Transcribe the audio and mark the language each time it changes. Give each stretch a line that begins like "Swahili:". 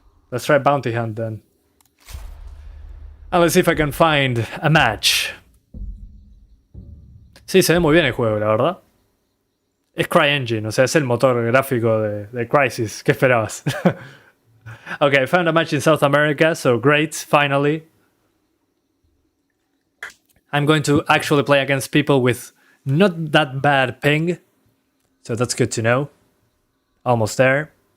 English: Let's try bounty hunt then. And let's see if I can find a match.
Spanish: Sí, se ve muy bien el juego, la verdad. Es CryEngine, o sea, es el motor gráfico de Crysis. ¿Qué esperabas?
English: Okay, I found a match in South America, so great, finally. I'm going to actually play against people with not that bad ping, so that's good to know. Almost there.